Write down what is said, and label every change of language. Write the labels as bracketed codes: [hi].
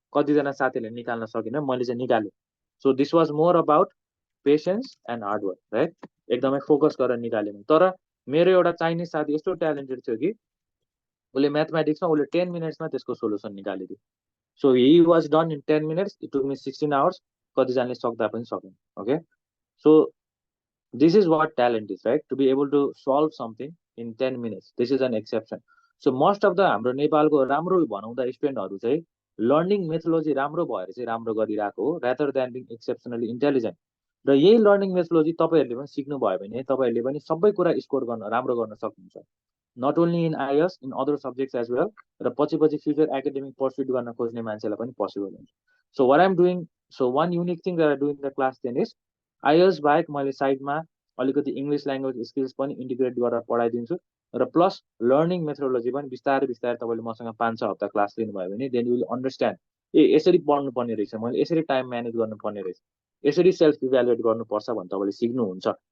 [ne] कतिजना साथीहरूले निकाल्न सकिनँ, मैले चाहिँ निकालेँ. [en] So this was more about patience and hard work, right? [ne] एकदमै फोकस गरेर निकालेँ. तर मेरो एउटा चाइनिज साथी यस्तो ट्यालेन्टेड थियो कि उसले म्याथमेटिक्समा उसले 10 मिनट्समा त्यसको solution निकालिदियो. [en] So he was done in 10 minutes, it took me 16 hours. [ne] कतिजनाले सक्दा पनि सकेन, [en] Okay? So this is what talent is, right? To be able to solve something in 10 minutes. This is an exception. [ne] So most of the हाम्रो नेपालको राम्रो भनौँदा स्टुडेन्टहरू चाहिँ learning methodology राम्रो भएर चाहिँ राम्रो गरिरहेको हो, [en] rather than being exceptionally intelligent. [ne] र यही लर्निङ मेथोलोजी तपाईँहरूले पनि सिक्नुभयो भने तपाईँहरूले पनि सबै कुरा स्कोर गर्न राम्रो गर्न सक्नुहुन्छ. [en] Not only in IELTS, in other subjects as well. [ne] र पछि फ्युचर एकाडेमिक पर्स्युट गर्न खोज्ने मान्छेलाई पनि पोसिबल हुन्छ. [en] so what I'm doing, so one unique thing that I do in the class 10 is [ne] IELTS बाहेक मैले साइडमा अलिकति इङ्ग्लिस ल्याङ्ग्वेज स्किल्स पनि इन्टिग्रेट गरेर पढाइदिन्छु. र प्लस लर्निङ मेथोडोलोजी पनि बिस्तारै बिस्तारै तपाईँले मसँग 5-6 हप्ता क्लास लिनुभयो भने [en] then you will understand, [ne] ए यसरी पढ्नुपर्ने रहेछ, मैले यसरी टाइम म्यानेज गर्नुपर्ने रहेछ, यसरी सेल्फ इभ्यालुएट गर्नुपर्छ भने तपाईँले सिक्नुहुन्छ.